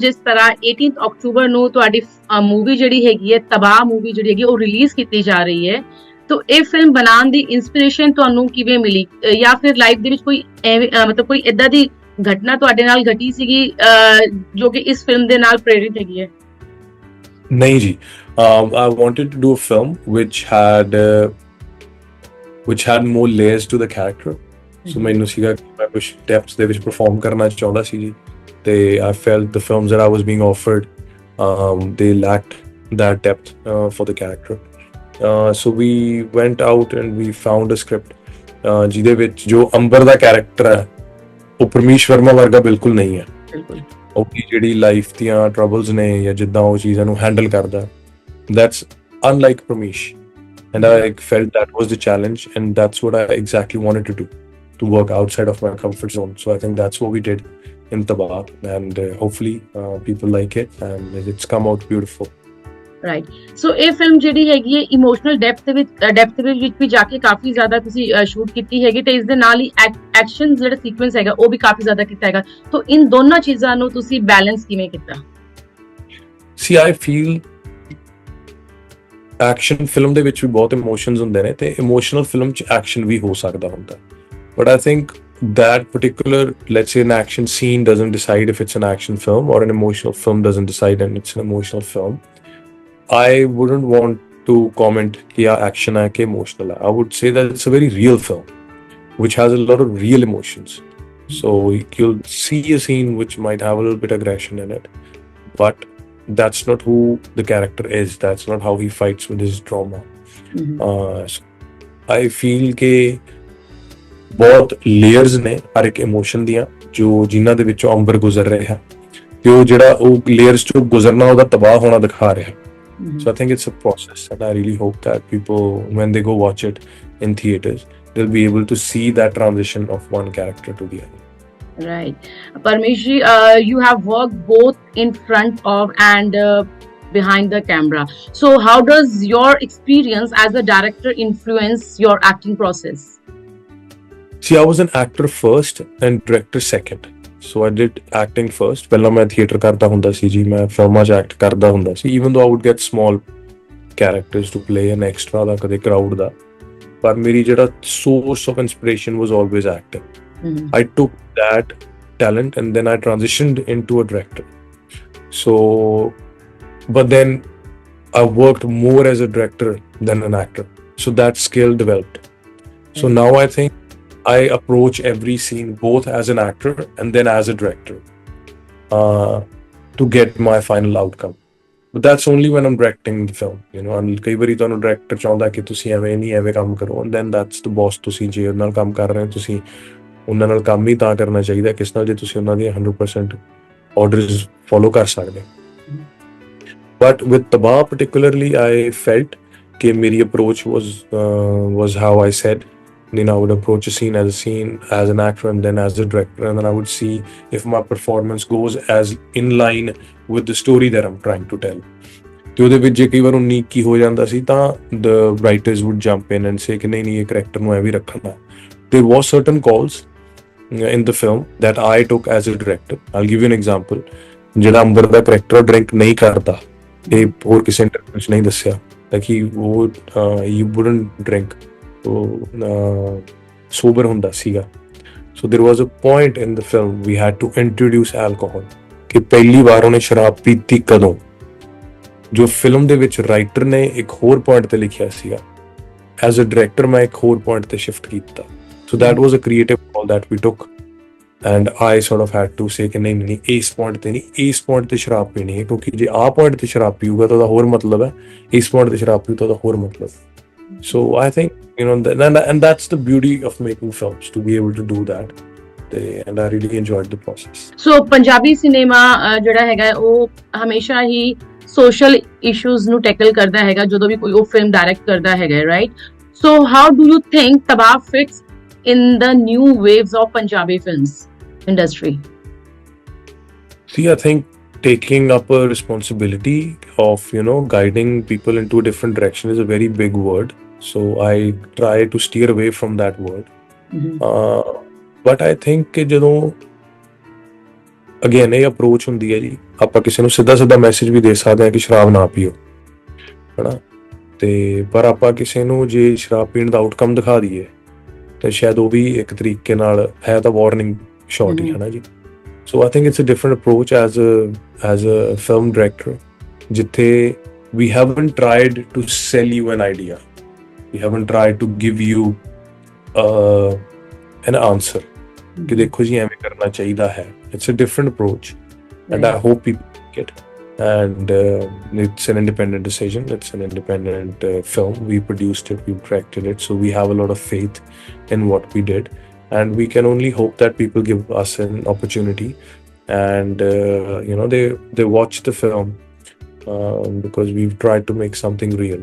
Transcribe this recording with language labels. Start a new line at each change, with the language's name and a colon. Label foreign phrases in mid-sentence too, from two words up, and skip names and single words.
Punjabi: ਜਿਸ ਤਰ੍ਹਾਂ 18 ਅਕਤੂਬਰ ਨੂੰ ਤੁਹਾਡੀ ਮੂਵੀ ਜਿਹੜੀ ਹੈਗੀ ਹੈ, ਤਬਾਹ ਮੂਵੀ ਜਿਹੜੀ ਹੈਗੀ ਉਹ ਰਿਲੀਜ਼ ਕੀਤੀ ਜਾ ਰਹੀ ਹੈ। ਤਾਂ ਇਹ ਫਿਲਮ ਬਣਾਉਣ ਦੀ ਇਨਸਪੀਰੇਸ਼ਨ ਤੁਹਾਨੂੰ ਕਿਵੇਂ ਮਿਲੀ, ਜਾਂ ਫਿਰ ਲਾਈਫ ਦੇ ਵਿੱਚ ਕੋਈ ਮਤਲਬ ਕੋਈ ਏਦਾਂ ਦੀ ਘਟਨਾ ਤੁਹਾਡੇ ਨਾਲ ਘਟੀ ਸੀਗੀ ਜੋ ਕਿ ਇਸ ਫਿਲਮ ਦੇ ਨਾਲ ਪ੍ਰੇਰਿਤ ਹੈਗੀ ਹੈ? ਨਹੀਂ ਜੀ,
English: I wanted to do a film which had more layers to the character. So
Punjabi: ਮੈਨੂੰ ਸੀਗਾ ਕਿ ਮੈਂ ਕੁਝ ਡੈਪਥ ਦੇ ਵਿੱਚ ਪਰਫਾਰਮ ਕਰਨਾ ਚਾਹੁੰਦਾ ਸੀ ਜੀ ਤੇ
English: I felt the films that I was being offered they lacked that depth for the character. So we went out and we found a script
Punjabi: ਜਿਹਦੇ ਵਿੱਚ ਜੋ ਅੰਬਰ ਦਾ ਕੈਰੈਕਟਰ ਹੈ ਉਹ ਪਰਮੀਸ਼ ਵਰਮਾ ਵਰਗਾ ਬਿਲਕੁਲ ਨਹੀਂ ਹੈ। ਉਹਦੀ ਜਿਹੜੀ ਲਾਈਫ ਦੀਆਂ ਟਰਬਲਸ ਨੇ ਜਾਂ ਜਿੱਦਾਂ ਉਹ ਚੀਜ਼ਾਂ ਨੂੰ ਹੈਂਡਲ ਕਰਦਾ,
English: that's unlike Parmish, and I felt that was the challenge and that's what I exactly wanted to work outside of my comfort zone. So I think that's what we did in Tabaah and hopefully people like it and it's come out beautiful.
Punjabi: ਰਾਈਟ। ਸੋ ਇਹ ਫਿਲਮ ਜਿਹੜੀ ਹੈਗੀ ਹੈ
English: emotional depth
Punjabi: ਵਿੱਚ ਵੀ ਜਾ ਕੇ ਕਾਫੀ ਜ਼ਿਆਦਾ ਤੁਸੀਂ ਸ਼ੂਟ ਕੀਤੀ ਹੈਗੀ ਤੇ ਇਸ ਦੇ ਨਾਲ ਹੀ ਐਕਸ਼ਨ ਜਿਹੜਾ ਸੀਕੁਐਂਸ ਹੈਗਾ ਉਹ ਵੀ ਕਾਫੀ ਜ਼ਿਆਦਾ ਕੀਤਾ ਹੈਗਾ। ਤਾਂ ਇਨ ਦੋਨਾਂ ਚੀਜ਼ਾਂ ਨੂੰ ਤੁਸੀਂ ਬੈਲੈਂਸ ਕਿਵੇਂ ਕੀਤਾ?
English: See, I feel action film
Punjabi: ਦੇ ਵਿੱਚ ਵੀ ਬਹੁਤ ਇਮੋਸ਼ਨਸ ਹੁੰਦੇ ਨੇ ਤੇ
English: emotional film
Punjabi: 'ਚ ਐਕਸ਼ਨ ਵੀ ਹੋ ਸਕਦਾ ਹੁੰਦਾ,
English: ਬਟ I think that particular, let's say, an action scene doesn't decide if it's an action film or an emotional film doesn't decide and it's an emotional film. I wouldn't want to comment
Hindi: कि action है कि emotional है.
English: I would say that it's a very real film which has a lot of real emotions. So you'll see a scene which might have a little bit of aggression in it, but that's not who the character is. That's not how he fights with his trauma. So I feel
Punjabi: कि ਬਹੁਤ ਲੇਅਰਸ ਨੇ ਹਰ ਇੱਕ ਇਮੋਸ਼ਨ ਦੀਆਂ ਜੋ ਜਿਨ੍ਹਾਂ ਦੇ ਵਿੱਚੋਂ ਅੰਬਰ ਗੁਜ਼ਰ ਰਿਹਾ ਤੇ ਉਹ ਜਿਹੜਾ ਉਹ ਲੇਅਰਸ ਚੋਂ ਗੁਜ਼ਰਨਾ ਉਹਦਾ ਤਬਾਹ ਹੋਣਾ ਦਿਖਾ ਰਿਹਾ।
English: So I think it's a process and I really hope that people, when they go watch it in theaters, they'll be able to see that transition of one character to the other. Right. Parmish ji, you have worked both in front of and behind the camera. So how does your experience as a director influence your acting process? See, I was an actor first and director second. So I did acting first.
Punjabi: ਪਹਿਲਾਂ ਮੈਂ ਥੀਏਟਰ ਕਰਦਾ ਹੁੰਦਾ ਸੀ ਜੀ, ਮੈਂ ਫਿਲਮਾਂ 'ਚ ਐਕਟ ਕਰਦਾ ਹੁੰਦਾ ਸੀ,
English: even though I would get small characters to play an extra
Punjabi: ਦਾ ਕਦੇ ਕਰਾਊਡ ਦਾ, ਪਰ ਮੇਰੀ ਜਿਹੜਾ
English: source of inspiration was always acting. I took that talent and then I transitioned into a director. So, but then I worked more as a director than an actor. So that skill developed. So now I think I approach every scene both as an actor and then as a director to get my final outcome. But that's only when I'm directing the film. You know,
Punjabi: ਕਈ ਵਾਰੀ ਤੁਹਾਨੂੰ ਡਾਇਰੈਕਟਰ ਚਾਹੁੰਦਾ ਕਿ ਤੁਸੀਂ ਐਵੇਂ ਨਹੀਂ ਐਵੇਂ ਕੰਮ ਕਰੋ,
English: and then that's the boss.
Punjabi: ਤੁਸੀਂ ਜੇ ਉਹਨਾਂ ਨਾਲ ਕੰਮ ਕਰ ਰਹੇ ਹੋ, ਤੁਸੀਂ ਉਹਨਾਂ ਨਾਲ ਕੰਮ ਹੀ ਤਾਂ ਕਰਨਾ ਚਾਹੀਦਾ ਕਿਸ ਨਾਲ ਜੇ ਤੁਸੀਂ ਉਹਨਾਂ ਦੀ 100%
English: orders follow
Punjabi: ਕਰ ਸਕਦੇ।
English: But with Tabaah particularly, I felt
Punjabi: ਕਿ ਮੇਰੀ
English: approach was how I said. Then I would approach a scene as an actor and then as a director, and then I would see if my performance goes as in line with the story that I'm trying to tell.
Punjabi: ਤੇ ਉਹਦੇ ਵਿੱਚ ਜੇ ਕਈ ਵਾਰ ਉਨੀ ਕੀ ਹੋ ਜਾਂਦਾ ਸੀ ਤਾਂ
English: the writers would jump in and say
Punjabi: ਕਿ ਨਹੀਂ ਇਹ character ਨੂੰ ਐਵੇਂ ਰੱਖਣਾ।
English: There was certain calls in the film that I took as a director. I'll give you an example.
Punjabi: ਜਿਹੜਾ ਅੰਬਰ ਦਾ character ਡਰਿੰਕ ਨਹੀਂ ਕਰਦਾ, ਇਹ ਹੋਰ ਕਿਸੇ ਇੰਟਰਵਿਊ 'ਚ ਨਹੀਂ ਦੱਸਿਆ ਕਿ ਉਹ
English: you wouldn't drink, sober
Punjabi: ਹੁੰਦਾ ਸੀਗਾ।
English: So there was a point in the film we had to introduce alcohol
Punjabi: ਕਿ ਪਹਿਲੀ ਵਾਰ ਉਹਨੇ ਸ਼ਰਾਬ ਪੀਤੀ ਕਦੋਂ। ਜੋ ਫਿਲਮ ਦੇ ਵਿੱਚ ਰਾਈਟਰ ਨੇ ਇੱਕ ਹੋਰ ਪੁਆਇੰਟ ਤੇ ਲਿਖਿਆ ਸੀਗਾ,
English: as a director
Punjabi: ਮੈਂ ਇੱਕ ਹੋਰ ਪੁਆਇੰਟ ਤੇ ਸ਼ਿਫਟ ਕੀਤਾ।
English: so that was a creative call that we took, and I sort of had to say
Punjabi: ਕਿ ਨਹੀਂ ਇਸ ਪੁਆਇੰਟ ਤੇ ਨਹੀਂ, ਇਸ ਪੁਆਇੰਟ ਤੇ ਸ਼ਰਾਬ ਪੀਣੀ ਹੈ, ਕਿਉਂਕਿ ਜੇ ਆਹ ਪੁਆਇੰਟ ਤੇ ਸ਼ਰਾਬ ਪੀਊਗਾ ਤਾਂ ਉਹਦਾ ਹੋਰ ਮਤਲਬ ਹੈ, ਇਸ ਪੁਆਇੰਟ ਤੇ ਸ਼ਰਾਬ ਪੀਊ ਤਾਂ ਉਹਦਾ ਹੋਰ ਮਤਲਬ।
English: so I think and that's the beauty of making films, to be able to do that, and I really enjoyed the process.
Punjabi: So ਪੰਜਾਬੀ ਸਿਨੇਮਾ ਜਿਹੜਾ ਹੈਗਾ ਉਹ ਹਮੇਸ਼ਾ ਹੀ
English: social issues
Punjabi: ਨੂੰ ਟੈਕਲ ਕਰਦਾ ਹੈਗਾ ਜਦੋਂ ਵੀ ਕੋਈ ਉਹ ਫਿਲਮ ਡਾਇਰੈਕਟ ਕਰਦਾ ਹੈਗਾ, ਰਾਈਟ?
English: So how do you think Tabaah fits in the new waves of Punjabi films industry? See, I think taking up a responsibility of, guiding people into a different direction is a very big word. So I try to steer away from that word. But I think
Punjabi: ਕਿ ਜਦੋਂ ਅਗੇਨ ਇਹ ਅਪਰੋਚ ਹੁੰਦੀ ਹੈ ਜੀ, ਆਪਾਂ ਕਿਸੇ ਨੂੰ ਸਿੱਧਾ ਮੈਸੇਜ ਵੀ ਦੇ ਸਕਦੇ ਹਾਂ ਕਿ ਸ਼ਰਾਬ ਨਾ ਪੀਓ, ਹਨਾ, ਤੇ ਪਰ ਆਪਾਂ ਕਿਸੇ ਨੂੰ ਜੇ ਸ਼ਰਾਬ ਪੀਣ ਦਾ ਆਊਟਕਮ ਦਿਖਾ ਦਈਏ ਤੇ ਸ਼ਾਇਦ ਉਹ ਵੀ ਇੱਕ ਤਰੀਕੇ ਨਾਲ ਹੈ ਤਾਂ
English: warning shot
Punjabi: ਹੀ, ਹਨਾ ਜੀ।
English: so I think it's a different approach as a film director, ਜਿੱਥੇ we haven't tried to sell you an idea, we haven't tried to give you an answer
Punjabi: ਕਿ ਦੇਖੋ ਜੀ ਐਵੇਂ ਕਰਨਾ ਚਾਹੀਦਾ ਹੈ।
English: It's a different approach, and I hope people like it. And it's an independent decision. It's an independent film. We produced it, we directed it, so we have a lot of faith in what we did, and we can only hope that people give us an opportunity, and they watch the film because we've tried to make something real.